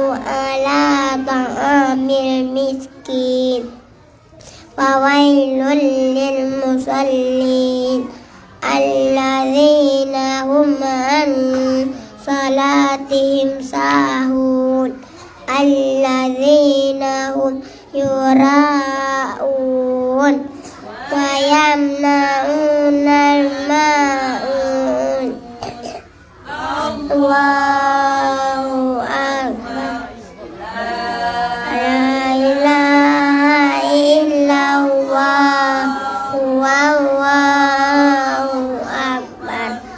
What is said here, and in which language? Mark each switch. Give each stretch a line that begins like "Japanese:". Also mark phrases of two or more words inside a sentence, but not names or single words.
Arabic: على طعام المسكين وويل للمصلين الذين هم عن صلاتهم ساهون الذين هم يراءون ويمنعون الماعون. الله أكبر. لا إله إلا الله. والله أكبر.